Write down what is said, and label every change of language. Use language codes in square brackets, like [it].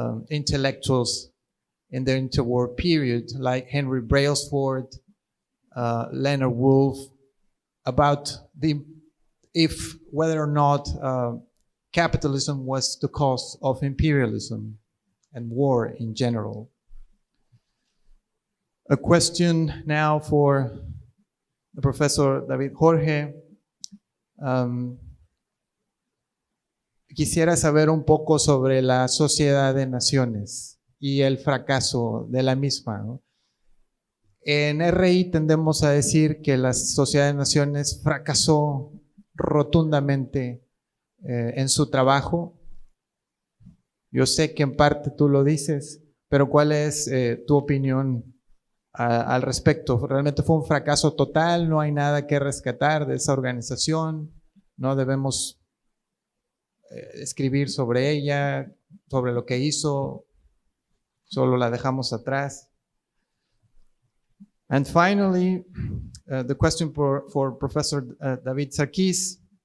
[en] intellectuals in the interwar period, like Henry Brailsford, Leonard Woolf, about whether or not capitalism was the cause of imperialism and war in general. A question now for Professor David Jorge. [es] Quisiera saber un poco sobre la Sociedad de Naciones y el fracaso de la misma, ¿no? En RI tendemos a decir que la Sociedad de Naciones fracasó rotundamente en su trabajo. Yo sé que en parte tú lo dices, pero ¿cuál es tu opinión al respecto? ¿Realmente fue un fracaso total? ¿No hay nada que rescatar de esa organización? ¿No debemos escribir sobre ella, sobre lo que hizo? ¿Solo la dejamos atrás? [en] And finally, the question for Professor 𝐂𝐨𝐧𝐿.